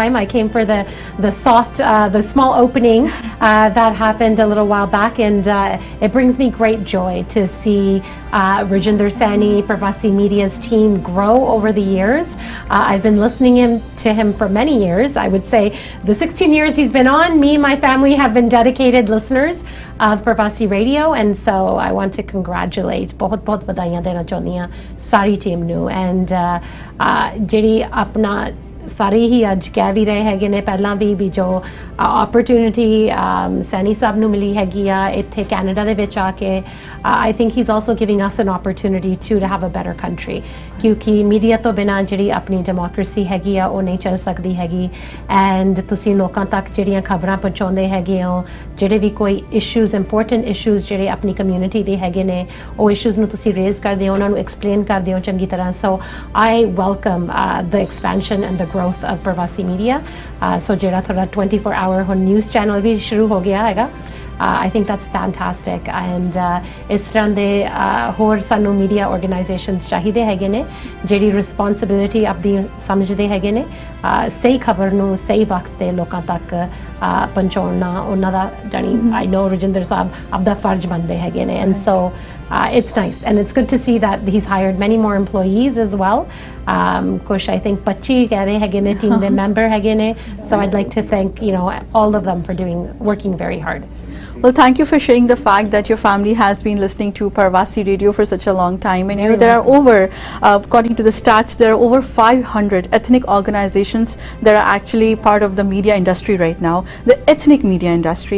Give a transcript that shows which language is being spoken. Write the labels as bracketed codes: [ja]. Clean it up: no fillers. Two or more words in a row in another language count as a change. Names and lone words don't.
[en] I came for the small opening that happened a little while back, and it brings me great joy to see Rajinder Sani, Parvasi Media's team grow over the years. I've been listening to him for many years. I would say the 16 years he's been on, me and my family have been dedicated listeners of Parvasi Radio, and so I want to congratulate [pa] ਬਹੁਤ ਵਧਾਈਆਂ ਦੇਣਾ ਚਾਹੁੰਦੀ ਹਾਂ ਸਾਰੀ ਟੀਮ ਨੂੰ, [en] ਐਂਡ [pa] ਜਿਹੜੀ ਆਪਣਾ ਸਾਰੇ ਹੀ ਅੱਜ ਕਹਿ ਵੀ ਰਹੇ ਹੈਗੇ ਨੇ ਪਹਿਲਾਂ ਵੀ ਜੋ opportunity ਸੈਣੀ ਸਾਹਿਬ ਨੂੰ ਮਿਲੀ ਹੈਗੀ ਆ ਇੱਥੇ ਕੈਨੇਡਾ ਦੇ ਵਿੱਚ ਆ ਕੇ, [en] I think he's also giving us an opportunity to have a better country, [pa] ਕਿਉਂਕਿ ਮੀਡੀਆ ਤੋਂ ਬਿਨਾਂ ਜਿਹੜੀ ਆਪਣੀ ਡੈਮੋਕ੍ਰੇਸੀ ਹੈਗੀ ਆ ਉਹ ਨਹੀਂ ਚੱਲ ਸਕਦੀ ਹੈਗੀ। ਐਂਡ ਤੁਸੀਂ ਲੋਕਾਂ ਤੱਕ ਜਿਹੜੀਆਂ ਖਬਰਾਂ ਪਹੁੰਚਾਉਂਦੇ ਹੈਗੇ ਹੋ, ਜਿਹੜੇ ਵੀ ਕੋਈ ਇਸ਼ੂਜ਼, [en] important issues [pa] ਜਿਹੜੇ ਆਪਣੀ ਕਮਿਊਨਿਟੀ ਦੇ ਹੈਗੇ ਨੇ, ਉਹ ਇਸ਼ੂਜ਼ ਨੂੰ ਤੁਸੀਂ ਰੇਜ਼ ਕਰਦੇ ਹੋ, ਉਹਨਾਂ ਨੂੰ ਐਕਸਪਲੇਨ ਕਰਦੇ ਹੋ ਚੰਗੀ ਤਰ੍ਹਾਂ। [en] so I welcome the expansion and the growth of Parvasi Media. [pa] So ਜਿਹੜਾ ਤੁਹਾਡਾ 24 hour ਹੁਣ [en] news channel [pa] ਵੀ ਸ਼ੁਰੂ ਹੋ ਗਿਆ ਹੈਗਾ, [en] I think that's fantastic, and [pa] ਇਸ ਤਰ੍ਹਾਂ ਦੇ ਹੋਰ ਸਾਨੂੰ [en] media organizations [pa] ਚਾਹੀਦੇ ਹੈਗੇ ਨੇ ਜਿਹੜੀ ਰਿਸਪੌਂਸਿਬਿਲਿਟੀ ਆਪਦੀ ਸਮਝਦੇ ਹੈਗੇ ਨੇ, ਸਹੀ ਖਬਰ ਨੂੰ ਸਹੀ ਵਕਤ ਤੇ ਲੋਕਾਂ ਤੱਕ ਪਹੁੰਚਾਉਣਾ ਉਹਨਾਂ ਦਾ ਜਾਣੀ [en] I know [pa] ਰਜਿੰਦਰ ਸਾਹਿਬ ਆਪਦਾ ਫਰਜ਼ ਬਣਦੇ ਹੈਗੇ ਨੇ, [en] and so it's nice and it's good to see that he's hired many more employees as well. [pa] ਕੁਛ [en] I think [pa] 25 ਕਹਿ ਰਹੇ ਹੈਗੇ ਨੇ ਟੀਮ ਦੇ ਮੈਂਬਰ ਹੈਗੇ ਨੇ, [en] so I'd like to thank all of them for working very hard. Well, thank you for sharing the fact that your family has been listening to Parvasi Radio for such a long time. And there are over, according to the stats, there are over 500 ethnic organizations that are actually part of the media industry right now, the ethnic media industry.